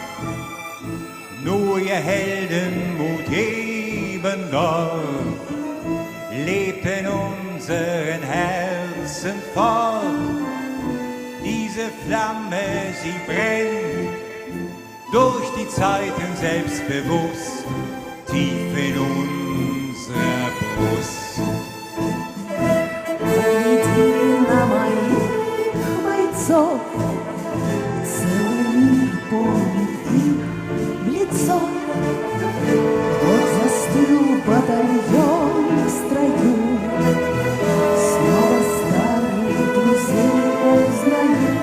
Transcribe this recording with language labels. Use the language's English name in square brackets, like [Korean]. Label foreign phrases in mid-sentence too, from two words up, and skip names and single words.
[German] Nur ihr Heldenmut eben noch lebt in unseren Herzen fort. Diese Flamme, sie brennt durch die Zeiten selbstbewusst, tief in unserer Brust. [Russian] Гляди на моих бойцов, целый мир помнит их в лицо. Вот застыл батальон в строю, снова старых друзей узнаю.